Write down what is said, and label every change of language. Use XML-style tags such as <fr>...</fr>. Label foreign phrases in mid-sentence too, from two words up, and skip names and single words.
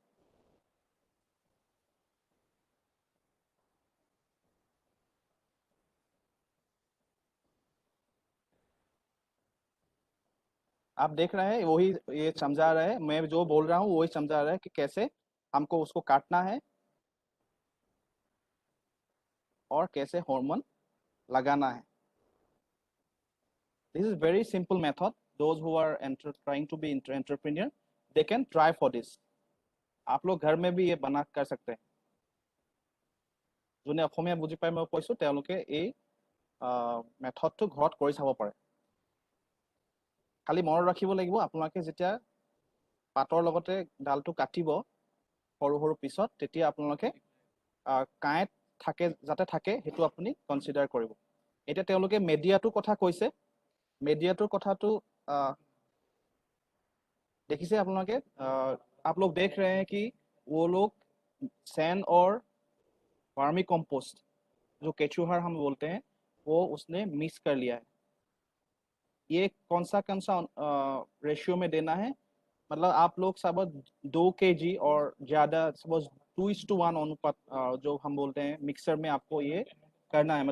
<hi>आप देख रहे हैं वही ये समझा रहा है, मैं जो बोल रहा हूँ वही समझा रहा है कि कैसे हमको उसको काटना है और कैसे हार्मोन लगाना है।</hi> <en>This is very simple method. Those who are trying to be entrepreneur, they can try for this.</en> <hi>आप लोग घर में भी ये बना कर सकते हैं।</hi> <as>যোনে অসমীয়া বুজি পায় মই কৈছোঁ তেওঁলোকে এই মেথডটো ঘৰত কৰি চাব পাৰে। খালি মনত ৰাখিব লাগিব, আপোনালোকে যেতিয়া পাতৰ লগতে ডালটো কাটিব সৰু সৰু পিছত, তেতিয়া আপোনালোকে কাঁইট থাকে যাতে থাকে সেইটো আপুনি কনচিডাৰ কৰিব। এতিয়া তেওঁলোকে মেডিয়াটোৰ কথা কৈছে। মেডিয়াটোৰ কথাটো</as> <hi>देखिए आप लोग के आप लोग देख रहे हैं कि वो लोग सैंड और</hi> <en>vermi compost,</en> <hi>जो केचुहर हम बोलते हैं, वो उसने मिक्स कर लिया है। ये कौन सा रेशियो में देना है, मतलब आप लोग सब 2 kg और ज़्यादा सपोज 2:1 अनुपात, जो हम बोलते हैं मिक्सर में आपको ये करना है।</hi>